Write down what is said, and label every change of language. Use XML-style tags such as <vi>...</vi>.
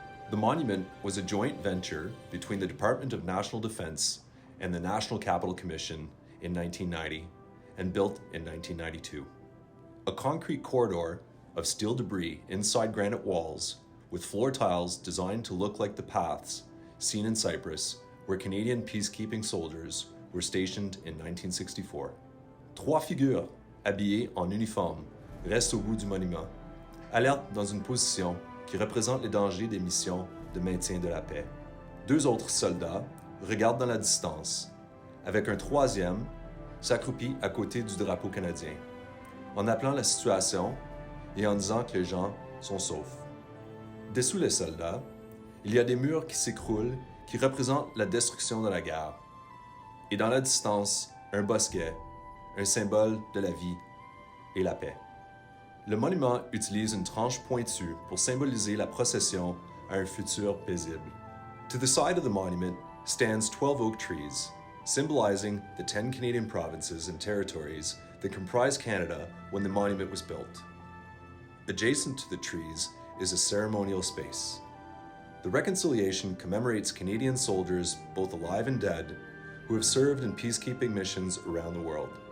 <en>The monument was a joint venture between the Department of National Defence and the National Capital Commission in 1990 and built in 1992. A concrete corridor of steel debris inside granite walls with floor tiles designed to look like the paths seen in Cyprus where Canadian peacekeeping soldiers were stationed in 1964.</en> <fr>Trois figures habillées en uniforme restent au bout du monument, alertes dans une position qui représente les dangers des missions de maintien de la paix. Deux autres soldats regardent dans la distance, avec un troisième s'accroupit à côté du drapeau canadien, en appelant la situation et en disant que les gens sont saufs. Dessous les soldats, il y a des murs qui s'écroulent qui représentent la destruction de la guerre. Et dans la distance, un bosquet, un symbole de la vie et la paix. Le monument utilise une tranche pointue pour symboliser la procession à un futur paisible.</fr> <en>To the side of the monument stands 12 oak trees, symbolizing the 10 Canadian provinces and territories that comprised Canada when the monument was built. Adjacent to the trees is a ceremonial space. The Reconciliation commemorates Canadian soldiers, both alive and dead, who have served in peacekeeping missions around the world.</en>